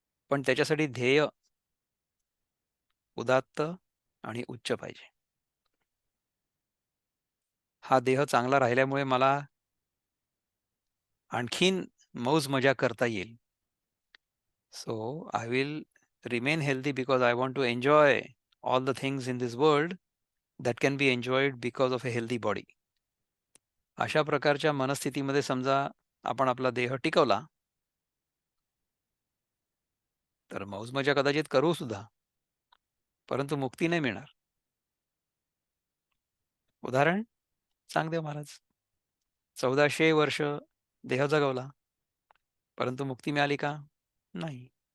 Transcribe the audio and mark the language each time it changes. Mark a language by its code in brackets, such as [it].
[mr] पण त्याच्यासाठी ध्येय उदात्त आणि उच्च पाहिजे. हा देह चांगला राहिल्यामुळे मला आणखीन मौज-मजा करता येईल. [en] So I will remain healthy because I want to enjoy all the things in this world that can be enjoyed because of a healthy body. [mr] अशा प्रकारच्या मनस्थितीमध्ये समजा आपण आपला देह टिकवला, तर मौज-मजा कदाचित करू सुद्धा, परंतु मुक्ती नाही मिळणार. उदाहरण चांगदेव महाराज 1400 वर्ष देह जगवला, परंतु मुक्ती मिळाली का? नाही.